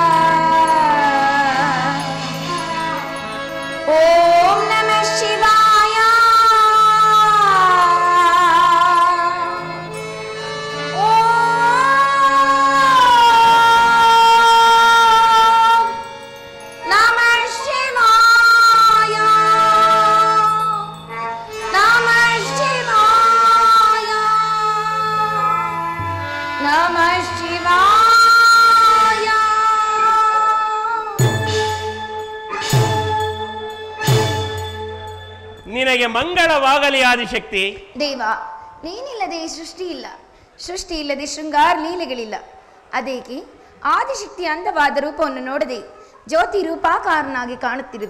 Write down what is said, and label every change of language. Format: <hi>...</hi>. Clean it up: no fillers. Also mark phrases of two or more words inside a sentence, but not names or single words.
<sa>ಓಂ ನಮಃ ಶಿವಾಯ ಓಂ ನಮಃ ಶಿವಾಯ ನಮಃ ಶಿವಾಯ ನಮಃ ಶಿವಾಯ</sa> <kn>ನಿನಗೆ ಮಂಗಳವಾಗಲಿ ಆದಿಶಕ್ತಿ. ದೇವ, ನೀನಿಲ್ಲದೆ ಸೃಷ್ಟಿ ಇಲ್ಲ, ಸೃಷ್ಟಿ ಇಲ್ಲದೆ ಶೃಂಗಾರ ಲೀಲೆಗಳಿಲ್ಲ. ಅದೇಕೆ ಆದಿಶಕ್ತಿಯ ಅಂದವಾದ ರೂಪವನ್ನು ನೋಡದೆ ಜ್ಯೋತಿ ರೂಪಾಕಾರನಾಗಿ ಕಾಣುತ್ತಿರುವೆ.</kn>